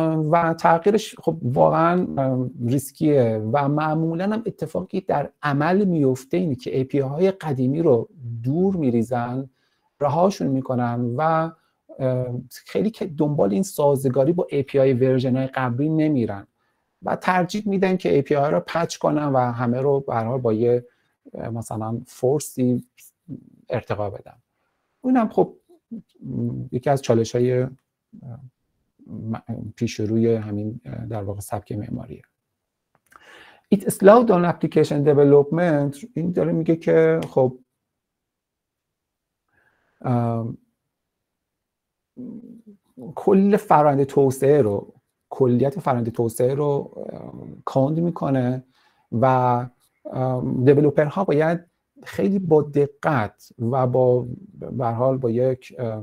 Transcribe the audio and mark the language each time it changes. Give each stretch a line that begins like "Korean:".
Persian: و تغییرش خب واقعا ریسکیه و معمولا هم اتفاقی در عمل میفته اینه که API های قدیمی رو دور میریزن، رهاشون میکنن و خیلی که دنبال این سازگاری با API ورژن های قبلی نمیرن و ترجیح میدن که API ها رو پچ کنن و همه رو به هر حال با یه مثلا فورسی ارتقا بدن. اونم خب یکی از چالش‌های پیش روی همین در واقع سبک معماریه.
English: It slowed down application development.
Persian: این داره میگه که خب کل فرآیند توسعه رو کلیت فرآیند توسعه رو کاند میکنه و دیولپرها باید خیلی با دقت و به هر حال با یک